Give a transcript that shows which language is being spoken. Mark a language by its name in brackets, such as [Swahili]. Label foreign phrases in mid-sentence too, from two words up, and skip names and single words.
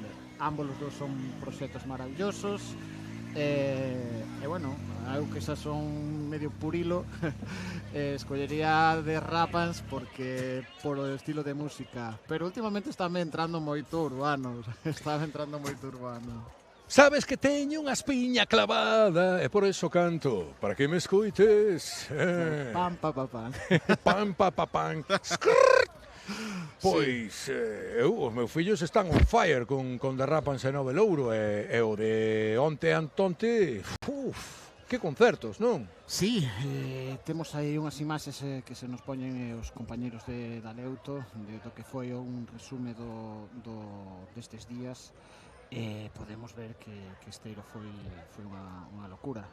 [Galician] Ambos os dous son proxectos maravillosos. Bueno, eu que xa son medio purilo, escollería The Rapids porque por o estilo de música, pero últimamente estáme entrando moito urbano. Sabes que teño unha espiña clavada e por eso canto, para que me escoites. Pam, pa, pa, pam. Pam, pa, pa, pam. Pois, os meus fillos están [English] on fire [Galician] con The Rapids e Nove Louro, e o de onte antonte, que concertos, non? Sí, temos aí unhas imaxes que se nos poñen os compañeros de Daleuto, do que foi un resume destes días. Podemos ver que Esteiro foi unha locura.